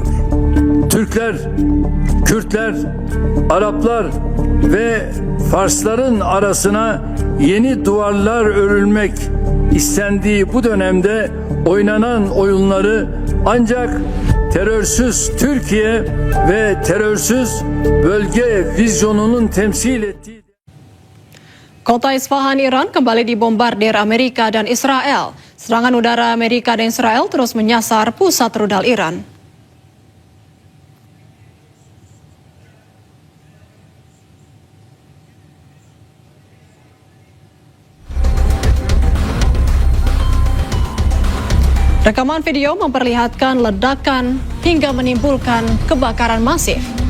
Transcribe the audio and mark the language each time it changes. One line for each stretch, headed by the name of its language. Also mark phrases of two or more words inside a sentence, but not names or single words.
Turkish: Türkler, Kürtler, Araplar ve Farsların arasına yeni duvarlar örülmek istendiği bu dönemde oynanan oyunları ancak terörsüz Türkiye ve terörsüz bölge vizyonunun temsil ettiği...
Indonesian: Kota Isfahan, Iran kembali dibombardir Amerika dan Israel. Serangan udara Amerika dan Israel terus menyasar pusat rudal Iran. Rekaman video memperlihatkan ledakan hingga menimbulkan kebakaran masif.